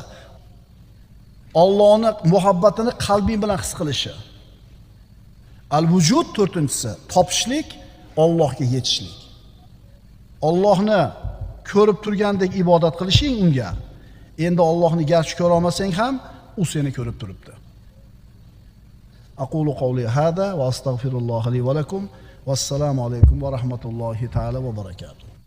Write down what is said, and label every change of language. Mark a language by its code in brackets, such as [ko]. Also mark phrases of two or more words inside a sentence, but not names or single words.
[uz] Allohning muhabbatini qalbing bilan his qilishi. Al-vujud, to'rtinchisi, topishlik, Allohga yetishlik. Allohni ko'rib turgandek ibodat qilishing unga. Endi Allohni garchi ko'ra olmasang ham, u seni ko'rib turibdi. [ar] أقول قولي هذا وأستغفر الله لي ولكم. والسلام عليكم ورحمة الله تعالى وبركاته.